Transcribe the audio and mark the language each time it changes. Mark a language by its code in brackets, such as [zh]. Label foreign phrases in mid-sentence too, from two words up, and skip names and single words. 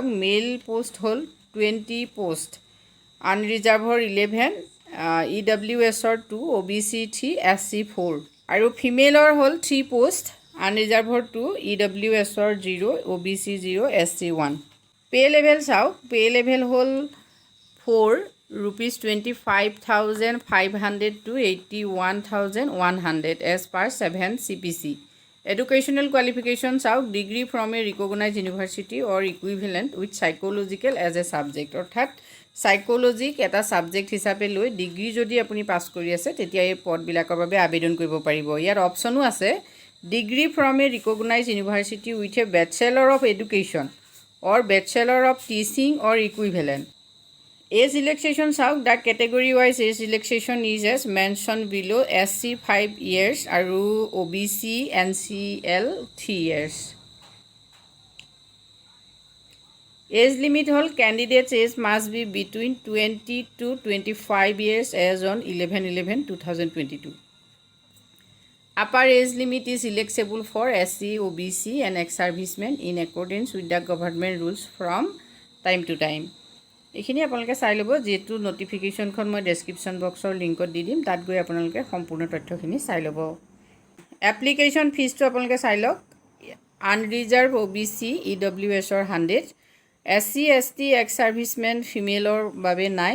[en] male post [as] হ'ল 20 পোষ্ট, আনৰিজাৰ্ভৰ 11, EWSৰ 2, OBC 3, SC 4 আৰু ফিমেলৰ হ'ল 3 পোষ্ট, আনৰিজাৰ্ভৰ 2, EWSৰ 0, OBC 0, SC 1। [en] pay level [as] চাওক। [en] pay level [as] হ'ল [en] 4 rupees 25,500 to 81,100 as per 7 CPC। educational qualification চাওক। degree from a recognise university or equivalent with psychological as a subject, [as] অৰ্থাৎ চাইক'লজিক এটা ছাবজেক্ট হিচাপে লৈ ডিগ্ৰী যদি আপুনি পাছ কৰি আছে তেতিয়া এই পদবিলাকৰ বাবে আবেদন কৰিব পাৰিব। ইয়াৰ অপশ্যনো আছে। [en] degree from a recognise university with a Bachelor of Education or Bachelor of Teaching or equivalent. age relaxation চাওক। the category wise age relaxation is as mention below' SC 5 years আৰু OBC NCL 3 years। age limit হ'ল candidates age must be between 20 to 25 years age on 11/11/2022। Upper age limit is electable for SC, OBC and ex-servicemen in accordance with the government rules from time to time। [as] এইখিনি আপোনালোকে চাই ল'ব। যিহেতু নটিফিকেশ্যনখন মই ডেছক্ৰিপশ্যন বক্সৰ লিংকত দি দিম, তাত গৈ আপোনালোকে সম্পূৰ্ণ তথ্যখিনি চাই ল'ব। এপ্লিকেশ্যন ফিজটো আপোনালোকে চাই লওক। আনৰিজাৰ্ভ OBC EWSৰ 100, SC ST ex-servicemen ফিমেলৰ বাবে নাই।